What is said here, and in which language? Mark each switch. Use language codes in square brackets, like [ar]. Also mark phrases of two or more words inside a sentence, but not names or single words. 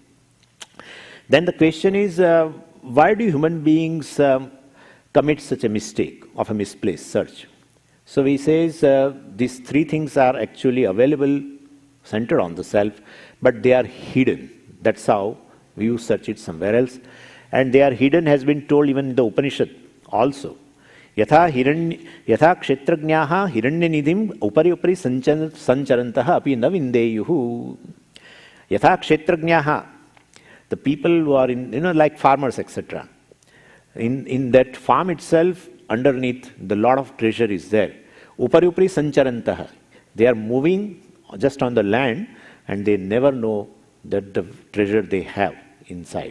[en] Then the question is, why do human beings commit such a mistake of a misplaced search? So he says these three things are actually available, centered on the self, but they are hidden. That's how you search it somewhere else. And they are hidden has been told even in the Upanishad also. [sa] Yatha kshetrajnaha hiranyanidim upari sancharantaha api na vindeyuhu. Yatha kshetrajnaha, [en] the people who are in, like farmers, etc. In that farm itself, underneath, the lot of treasure is there. [sa] Upari sancharantah. [en] They are moving just on the land, and they never know that the treasure they have inside.